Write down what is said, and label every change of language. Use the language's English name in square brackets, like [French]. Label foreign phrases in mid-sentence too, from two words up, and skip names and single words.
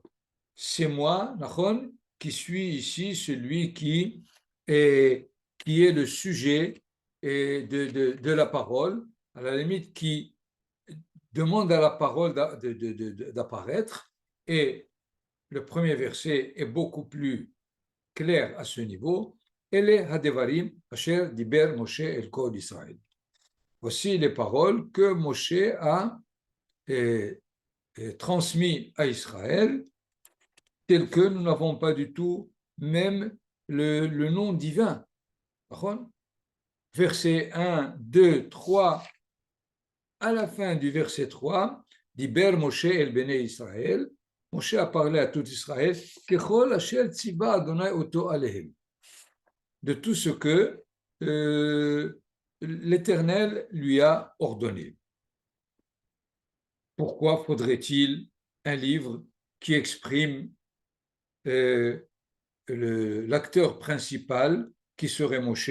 [French] C'est moi, Nachon, qui suis ici celui qui est le sujet de la parole, à la limite qui demande à la parole d'apparaître. Et le premier verset est beaucoup plus clair à ce niveau. [Hebrew] אלה הדברים אשר דיבר משה אל כל ישראל. [French] Voici les paroles que Moshe a transmis à Israël, telles que nous n'avons pas du tout même le nom divin. Verset 1, 2, 3, à la fin du verset 3, [Hebrew] דיבר משה אל בני ישראל, [French] Moshe a parlé à tout Israël, [Hebrew] ככל אשר צוה ה' אותו אליהם, [French] de tout ce que l'Éternel lui a ordonné. Pourquoi faudrait-il un livre qui exprime l'acteur principal qui serait Moshe?